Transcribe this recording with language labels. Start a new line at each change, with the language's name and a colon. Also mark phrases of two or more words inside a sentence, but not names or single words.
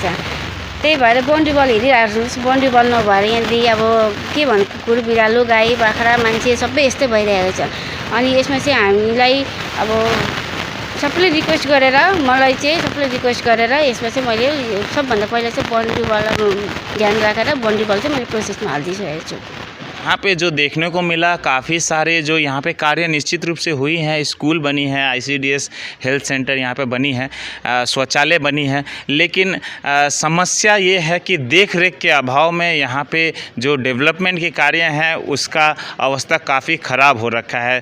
Nepali: त्यही भएर
English: boundary wall
Nepali: हेरिराख्नुहोस्,
English: boundary wall
Nepali: नभएर यहाँनिर अब के भन्नु, कुकुर, बिरालो, गाई, बाख्रा, मान्छे सबै यस्तै भइरहेको छ। अनि यसमा चाहिँ हामीलाई अब सबैले रिक्वेस्ट गरेर, मलाई चाहिँ सबैले रिक्वेस्ट गरेर यसमा चाहिँ मैले सबभन्दा पहिला चाहिँ
English: boundary wall
Nepali: ध्यान राखेर
English: boundary wall
Nepali: चाहिँ मैले प्रोसेसमा हालिदिइसकेको छु।
Hindi: यहाँ पे जो देखने को मिला, काफ़ी सारे जो यहाँ पे कार्य निश्चित रूप से हुई हैं। स्कूल बनी है,
English: ICDS health center
Hindi: यहाँ पे बनी है, शौचालय बनी है, लेकिन समस्या ये है कि देख रेख के अभाव में यहाँ पे जो डेवलपमेंट के कार्य हैं उसका अवस्था काफ़ी ख़राब हो रखा है।